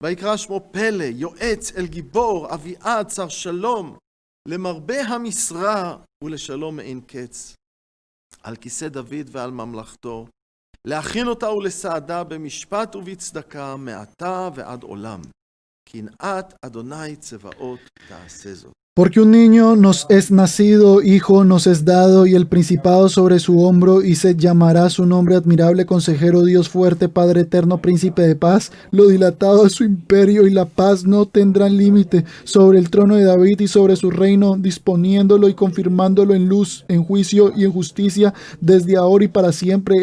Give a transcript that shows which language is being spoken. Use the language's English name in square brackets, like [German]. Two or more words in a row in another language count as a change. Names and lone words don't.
[Hebrew] ויקרא שמו פלא, יועץ אל גיבור, אביעד, שר שלום, למרבה המשרה ולשלום אין קץ. על כיסא דוד ועל ממלכתו, להכין אותה ולסעדה במשפט ובצדקה, מעתה ועד עולם. קנאת אדוני צבאות תעשה זאת. [Spanish] Porque un niño nos es nacido, hijo nos es dado, y el principado sobre su hombro, y se llamará su nombre admirable, consejero, Dios fuerte, Padre eterno, príncipe de paz. Lo dilatado de su imperio y la paz no tendrán límite sobre el trono de David y sobre su reino, disponiéndolo y confirmándolo en luz, en juicio y en justicia, desde ahora y para siempre.